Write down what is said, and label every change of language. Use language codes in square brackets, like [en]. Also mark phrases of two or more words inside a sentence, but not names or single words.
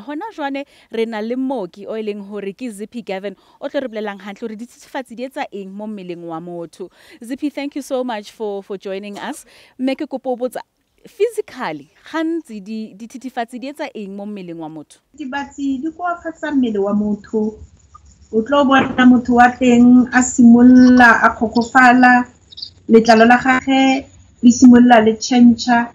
[st] Hona jwane re na le mooki o leng hore ke Zippy Gavin o tlo re bolelang hantle hore dititifatsi di etsa eng mo mmeleng wa motho. [en] Zippy, thank you so much for joining us. [st] Mme ke kopa o botsa physically gantsi dititifatsi di etsa eng mo mmeleng wa motho? Dititifatsi di koafatsa mmele wa motho. O tlo bona motho wa teng a simolla a khokofala, letlalo la gagwe le simolla le tšhentšha.